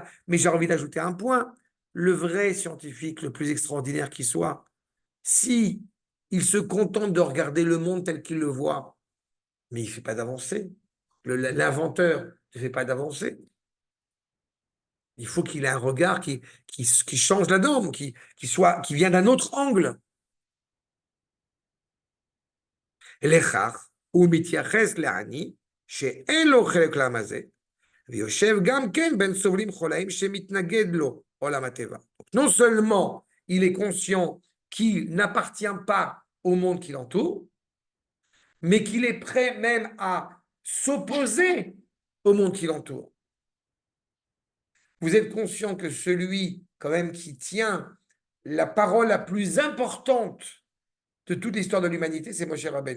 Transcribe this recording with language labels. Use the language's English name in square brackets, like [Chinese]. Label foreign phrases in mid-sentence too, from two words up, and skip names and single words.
[French] Mais j'ai envie d'ajouter un point. Le vrai scientifique, le plus extraordinaire qui soit, si il se contente de regarder le monde tel qu'il le voit, mais il ne fait pas d'avancée. L'inventeur, ne fait pas d'avancée. Il faut qu'il ait un regard qui change la norme, qui vient d'un autre angle. [Hebrew] לכך, הוא מתייחס לעני, שאין לו חלק לעם הזה, ויושב גם כן בין סובלים חולאים שמתנגד לו עולם הטבע. [French] Non seulement il est conscient qu'il n'appartient pas au monde qui l'entoure, mais qu'il est prêt même à s'opposer au monde qui l'entoure. Vous êtes conscient que celui, quand même, qui tient la parole la plus importante de toute l'histoire de l'humanité, c'est Moshe Rabbeinu.